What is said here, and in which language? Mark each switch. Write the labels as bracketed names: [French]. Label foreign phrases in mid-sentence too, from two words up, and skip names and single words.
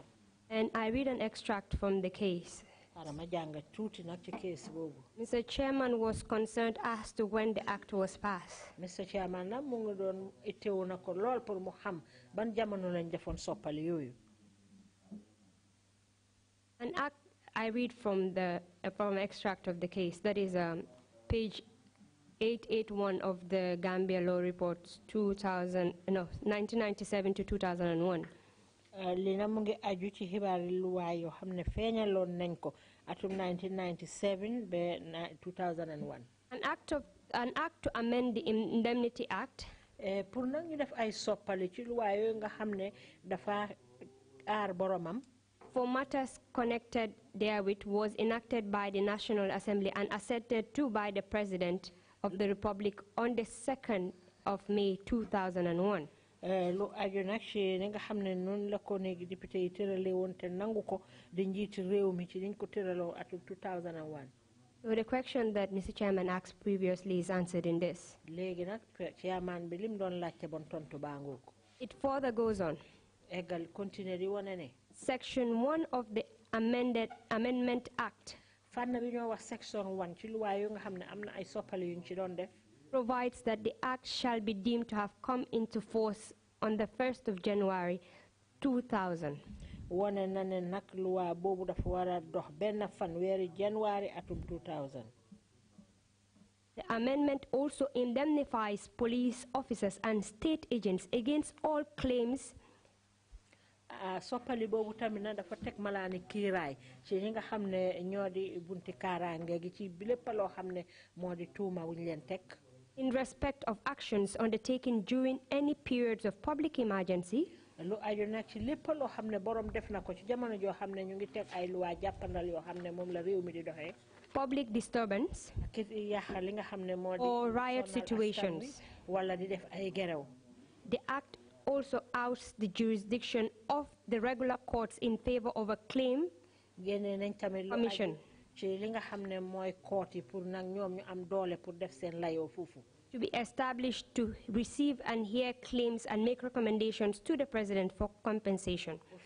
[English] And I read an extract from the case. Mr. Chairman was concerned as to when the act was passed. Mr. Chairman, [Wolof] na mu ngi doon itteewu na ko lool pour mu xam ban jamono lañ defoon soppali yooyu. [English] An act, I read from extract of the case. That is page 881 of the Gambia Law Reports 1997 to 2001. [Wolof] Lina mu ngi aju ci xibaari luwaay yoo xam ne feeñaloon nañ ko atum 1997 ba 2001. [English] An act to amend the Indemnity Act. [Wolof] Pour nag ñu def ay soppali ci luwaay yooyu nga xam ne dafa aar boromam. [English] For matters connected therewith was enacted by the National Assembly and assented to by the President of the Republic on the 2nd of May 2001. [Wolof] Lu aju nag ci nga xam ne noonu la ko néegi député yi tërale woon te nangu ko di njiiti réew mi ci liñ ko tëraloo atum 2001. [English] So the question that Mr. Chairman asked previously is answered in this. [Wolof] Léegi nag chairman bi lim doon laajte bon tontu baa ngoog. [English] It further goes on. [Wolof] Eggal continue di wane ne. [English] Section 1 of the Amendment Act [Wolof] fànn bi ñoo wax section 1 ci luwaay yu nga xam ne am na ay soppali yuñ ci doon def. [English] Provides that the act shall be deemed to have come into force on the 1st of January 2000. [Wolof] Wone na ne nag luwaa boobu dafa war a dox benn fan weeri January atum 2000. [English] The amendment also indemnifies police officers and state agents against all claims. [Wolof] Soppali boobu tamit na dafa teg malaani kiiraay ci ñi nga xam ne ñoo di bunti kaaraange gi ci lépp loo xam ne moo di tuuma wuñ leen teg. [English] In respect of actions undertaken during any periods of public emergency. [Wolof] Lu aju nag ci lépp loo xam ne borom def na ko ci jamono joo xam ne ñu ngi teg ay luwaa jàppandal yoo xam ne moom la réew mi di doxee. [English] Public disturbance. [Wolof] Li nga xam ne moo di [English] or riot situations. [Wolof] Wala di def ay gerew. [English] The act also outs the jurisdiction of the regular courts in favor of a claim commission. To be established to receive and hear claims and make recommendations to the President for compensation.